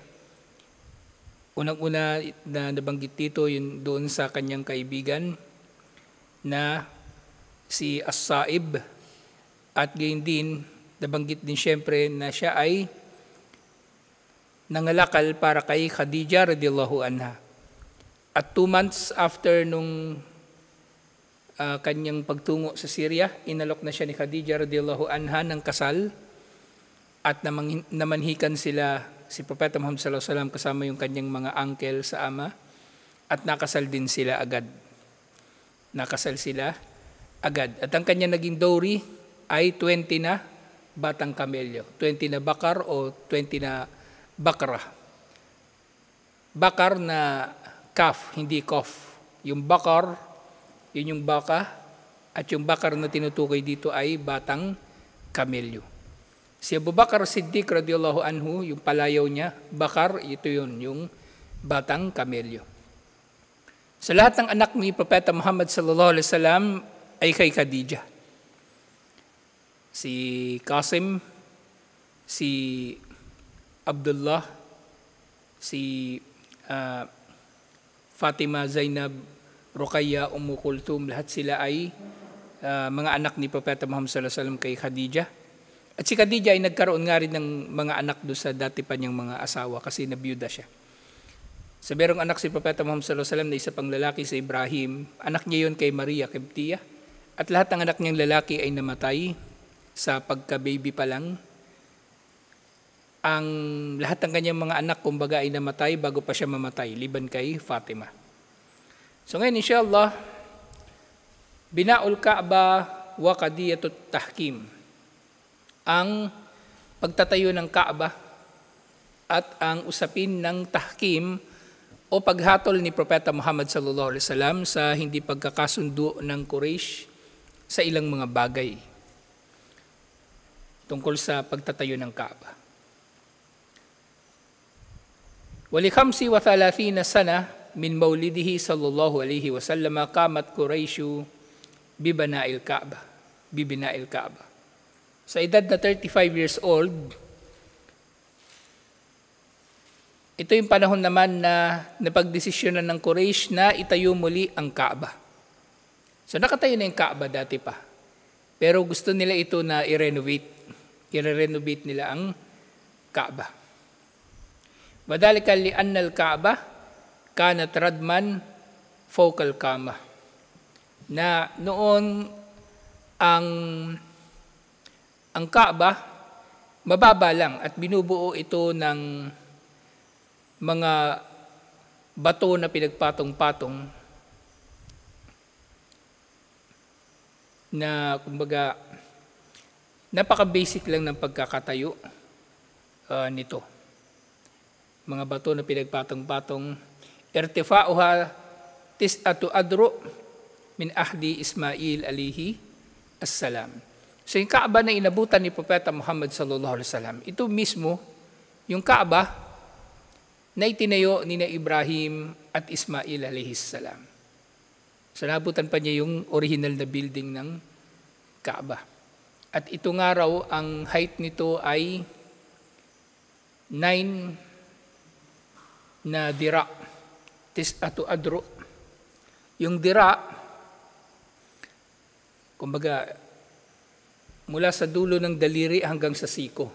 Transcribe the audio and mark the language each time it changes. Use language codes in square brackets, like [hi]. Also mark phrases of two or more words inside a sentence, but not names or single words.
[tl] Unang-una na nabanggit dito yun doon sa kanyang kaibigan na si As-Sa'ib, at gayon din nabanggit din siyempre na siya ay nangalakal para kay Khadija [ar] رضي الله عنها. [tl] At [en] 2 months after [tl] nung kanyang pagtungo sa Syria, inalok na siya ni Khadija [ar] رضي الله عنها [tl] ng kasal at namanhikan sila si Propeta Muhammad [ar] صلى الله عليه وسلم [tl] kasama yung kanyang mga uncle sa ama at nakasal din sila agad. Nakasal sila agad. At ang kanyang naging dowry ay 20 na batang kamelyo. 20 na bakar o 20 na bakra. Bakar na calf, hindi kof. Yung bakar, yun yung baka, at yung bakar na tinutukoy dito ay batang kamelyo. Si Abu Bakar Siddiq [ar] رضي الله عنه, [tl] yung palayaw niya, bakar, ito yun, yung batang kamelyo. Sa lahat ng anak ni Propeta Muhammad [ar] صلى الله عليه وسلم [tl] ay kay Khadija. Si Qasim, si Abdullah, si Fatima, Zainab, Ruqayya, Kulthum, lahat sila ay mga anak ni Propeta Muhammad [ar] صلى الله عليه وسلم [tl] kay Khadija. At si Khadija ay nagkaroon nga rin ng mga anak doon sa dati pa niyang mga asawa kasi nabiyuda siya. So merong anak si Propeta Muhammad [ar] صلى الله عليه وسلم [tl] na isa pang lalaki si Ibrahim. Anak niya yun kay Maria Kibtiya. At lahat ng anak niyang lalaki ay namatay sa pagka-baby pa lang. Ang lahat ng kanyang mga anak kumbaga ay namatay bago pa siya mamatay, liban kay Fatima. So ngayon, [ar] إن شاء الله، بناء الكعبة وقضية التحكيم. [tl] Ang pagtatayo ng Kaaba at ang usapin ng tahkim o paghatol ni Propeta Muhammad [ar] صلى الله عليه وسلم [tl] sa hindi pagkakasundo ng Quraysh sa ilang mga bagay tungkol sa pagtatayo ng Kaaba. [ar] ولـ35 سنة من مولده صلى الله عليه وسلم قامت قريش ببناء الكعبة. [tl] Sa edad na [en] 35 years old, [tl] ito yung panahon naman na napagdesisyonan ng Quraysh na itayo muli ang Kaaba. So nakatayo na yung Kaaba dati pa. Pero gusto nila ito na i-renovate. I-renovate nila ang Kaaba. [ar] وذلك لأن الكعبة كانت رضما فوق الكعبة. [tl] Na noon ang Kaaba mababa lang at binubuo ito ng mga bato na pinagpatong-patong na kumbaga napaka-basic lang ng pagkakatayo nito. Mga bato na pinagpatong-patong, [ar] ارتفاعها تسعة أذرع من عهد إسماعيل عليه السلام. [tl] So yung Kaaba na inabutan ni Propeta Muhammad [ar] صلى الله عليه وسلم, [tl] ito mismo yung Kaaba na itinayo ni Ibrahim at Ismail [ar] عليه السلام. [tl] So nabutan pa niya yung original na building ng Kaaba. At ito nga raw, ang height nito ay 9 na dira, [ar] تسعة أذرع. [tl] Yung dira, kumbaga, mula sa dulo ng daliri hanggang sa siko.